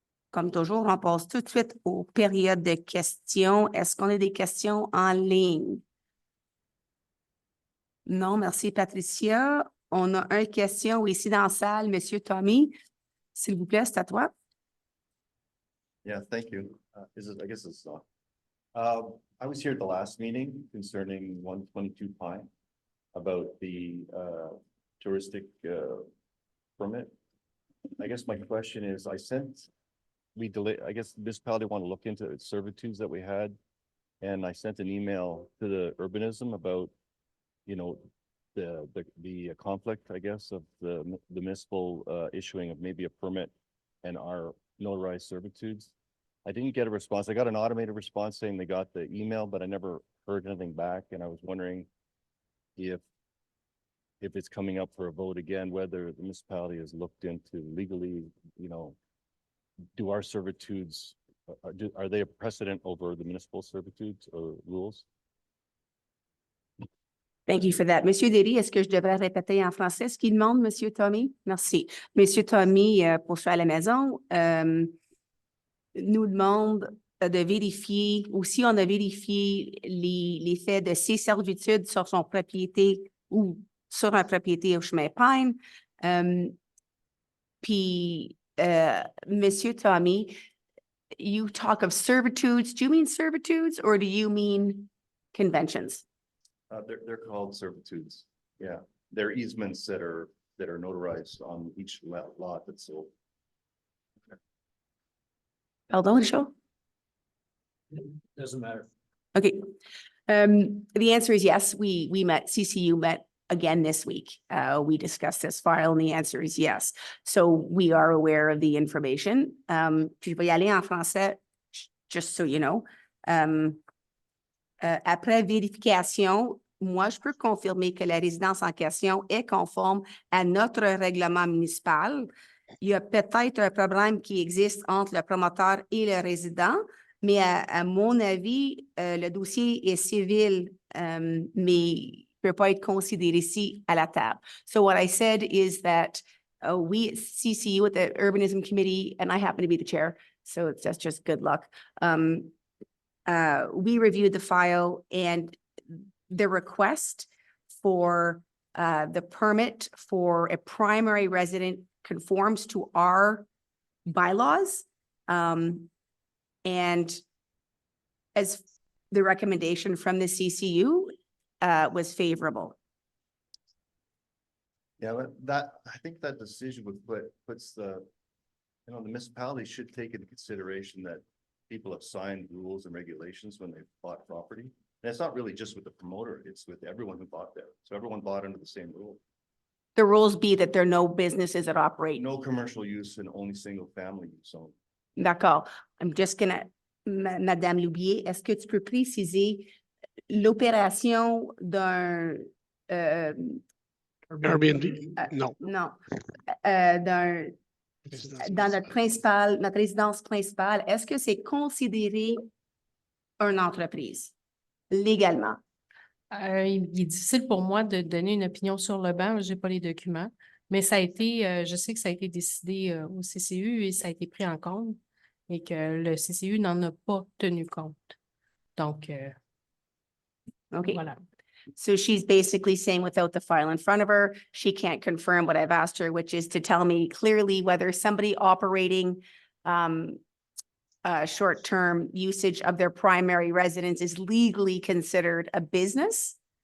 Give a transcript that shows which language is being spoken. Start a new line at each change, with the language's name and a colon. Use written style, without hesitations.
French: Comme toujours, on passe tout de suite aux périodes de questions. Est-ce qu'on a des questions en ligne? Non, merci Patricia. On a une question ici dans la salle, Monsieur Tommy. S'il vous plaît, c'est à toi.
English: Yeah, thank you. I guess it's not. I was here at the last meeting concerning 122 Pine about the touristic permit. I guess my question is, I guess the municipality want to look into servitudes that we had. And I sent an email to the urbanism about, you know, the conflict, I guess, of the municipal issuing of maybe a permit and our notarized servitudes. I didn't get a response. I got an automated response saying they got the email, but I never heard anything back. And I was wondering if it's coming up for a vote again, whether the municipality has looked into legally, you know, do our servitudes, are they a precedent over the municipal servitudes or rules? Thank you for that.
French: Monsieur Derry, est-ce que je devrais répéter en français ce qu'il demande, Monsieur Tommy? Merci. Monsieur Tommy, pour ceux à la maison, nous demande de vérifier, ou si on a vérifié les faits de ses servitudes sur son propriété ou sur une propriété au chemin Pine.
English: Puis, Monsieur Tommy, you talk of servitudes. Do you mean servitudes or do you mean conventions? They're called servitudes. Yeah, they're easements that are notarized on each lot that's sold. Pardon, Richard? Doesn't matter. Okay. The answer is yes. We met, CCU met again this week. We discussed this file and the answer is yes. So we are aware of the information.
French: Puis je vais y aller en français,
English: just so you know.
French: Après vérification, moi, je peux confirmer que la résidence en question est conforme à notre règlement municipal. Il y a peut-être un problème qui existe entre le promoteur et le résident, mais à mon avis, le dossier est civil, mais ne peut pas être considéré ici à la table.
English: So what I said is that we at CCU at the Urbanism Committee, and I happen to be the chair, so that's just good luck. We reviewed the file and the request for the permit for a primary resident conforms to our bylaws. And as the recommendation from the CCU was favorable. Yeah, but I think that decision would puts the municipality should take into consideration that people have signed rules and regulations when they've bought property. And it's not really just with the promoter, it's with everyone who bought there. So everyone bought under the same rule. The rules be that there are no businesses that operate. No commercial use and only single family use only.
French: D'accord.
English: I'm just gonna,
French: Madame Loubier, est-ce que tu peux préciser l'opération d'un Airbnb? non. Dans notre résidence principale, est-ce que c'est considéré une entreprise légalement? Il est difficile pour moi de donner une opinion sur le banc, je n'ai pas les documents, mais ça a été, je sais que ça a été décidé au CCU et ça a été pris en compte et que le CCU n'en a pas tenu compte. Donc,
English: Okay.
French: voilà.
English: So she's basically saying without the file in front of her, she can't confirm what I've asked her, which is to tell me clearly whether somebody operating short-term usage of their primary residence is legally considered a business.